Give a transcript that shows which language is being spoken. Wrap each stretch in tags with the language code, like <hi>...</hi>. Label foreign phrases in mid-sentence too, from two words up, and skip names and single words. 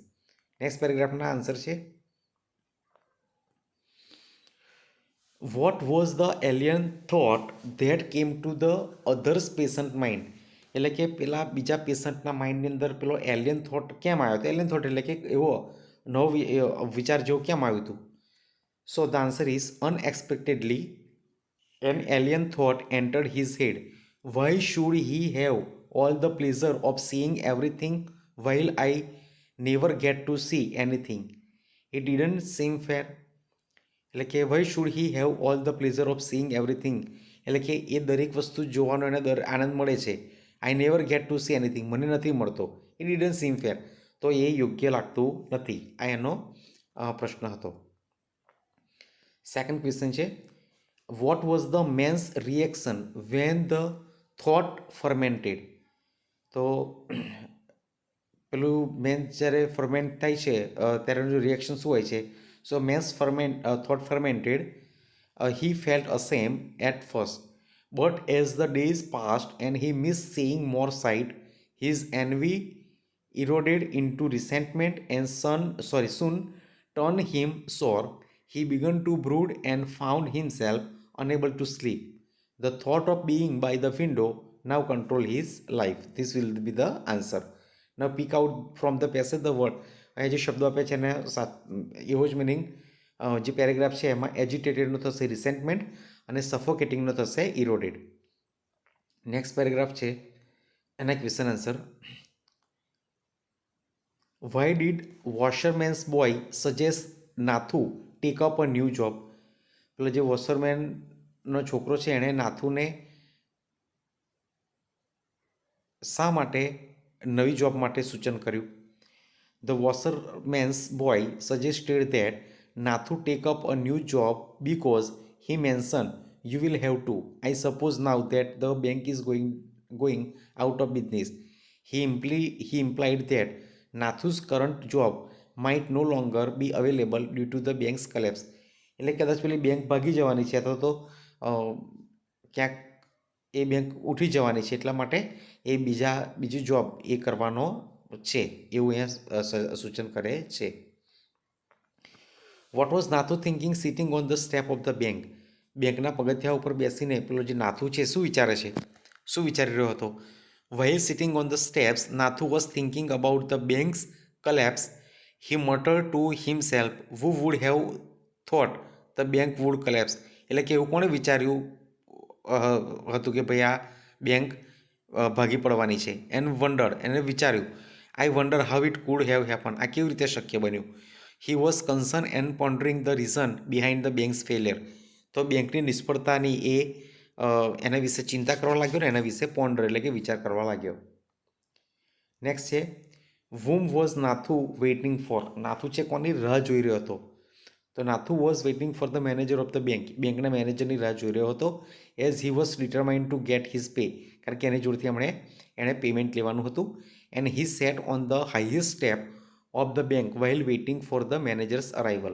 <en>next paragraph's answer છે what was the alien thought that came to the others patient mind.</en> <gu>એટલે કે પેલા બીજા પેશન્ટના માઇન્ડની અંદર પેલો</gu> <en>alien thought</en> <gu>કેમ આવ્યો હતો?</gu> <en>alien thought</en> <gu>એટલે કે એવો નવો વિચાર જેવો કેમ આવ્યું હતું?</gu> <en>so the answer is unexpectedly an alien thought entered his head. Why should he have all the pleasure of seeing everything while I never get to see anything? It didn't seem fair.</en> <gu>એટલે કે</gu> <en>why should he have all the pleasure of seeing everything?</en> <gu>એટલે કે એ દરેક વસ્તુ જોવાનો એને આનંદ મળે છે.</gu> <en>I never get to see anything.</en> <gu>મને નથી મળતો.</gu> <en>It didn't seem fair.</en> <gu>તો એ યોગ્ય લાગતું નથી. આ એનો પ્રશ્ન હતો.</gu> <en>second question છે What was the man's reaction when the thought fermented?</en> <gu>તો પેલું મેન જ્યારે ફર્મેન્ટ થાય છે ત્યારે એનું રિએક્શન શું હોય છે?</gu> <en>so man's thought fermented he felt ashamed at first, but as the days passed and he missed seeing more sight, his envy eroded into resentment and soon turned him sore. He began to brood and found himself unable to sleep. The thought of being by the window now controlled his life. This will be the answer. Now pick out from the passage the word.</en> <gu>અહીંયા જે શબ્દો આપ્યા છે એને એવો જ મિનિંગ જે પેરેગ્રાફ છે એમાં એજિટેટેડનો થશે રિસેન્ટમેન્ટ અને સફોકેટિંગનો થશે ઇરોડેડ.</gu> <en>next paragraph</en> <gu>છે એના</gu> <en>question answer. Why did washerman's boy suggest Nathu take up a new job?</en> <gu>પેલો જે વોશરમેનનો છોકરો છે એણે નાથુને શા માટે નવી જોબ માટે સૂચન કર્યું?</gu> <en>The washerman's boy suggested that Nathu take up a new job because he mentioned, "You will have to. I suppose now that the bank is going out of business." He implied that Nathu's current job might no longer be available due to the bank's collapse.</en> <gu>એટલે કદાચ પેલી બેંક ભાગી જવાની છે અથવા તો ક્યાંક એ બેંક ઉઠી જવાની છે એટલા માટે એ બીજી જોબ એ કરવાનો છે એવું અહીંયા સૂચન કરે છે.</gu> <en>What was Nathu thinking sitting on the step of the bank?</en> <gu>બેંકના પગથિયા ઉપર બેસીને પેલો જે નાથુ છે શું વિચારે છે? શું વિચારી રહ્યો હતો?</gu> <en>While sitting on the steps, Nathu was thinking about the bank's collapse. He muttered to himself, "Who would have thought the bank would collapse?"</en> <gu>એટલે કે એવું કોણે વિચાર્યું હતું કે ભાઈ આ બેંક ભાગી પડવાની છે?</gu> <en>and wonder</en> <gu>એને વિચાર્યું,</gu> <en>"I wonder how it could have happened."</en> <gu>આ કેવી રીતે શક્ય બન્યું?</gu> <en>He was concern and pondering the reason behind the banks failure.</en> <gu>તો બેંકની નિષ્ફળતાની એના વિશે ચિંતા કરવા લાગ્યો ને એના વિશે પોન્ડર એટલે કે વિચાર કરવા લાગ્યો.</gu> <en>નેક્સ્ટ છે whom was Nathu waiting for.</en> <gu>નાથુ છે કોની રાહ જોઈ રહ્યો હતો?</gu> <en>તો Nathu was waiting for the manager of the bank.</en> <gu>બેંકના મેનેજરની રાહ જોઈ રહ્યો હતો.</gu> <en>as he was determined to get his pay.</en> <gu>કારણ કે એની જોડેથી એણે પેમેન્ટ લેવાનું હતું.</gu> <en>and he sat on the highest step of the bank while waiting for the manager's arrival.</en>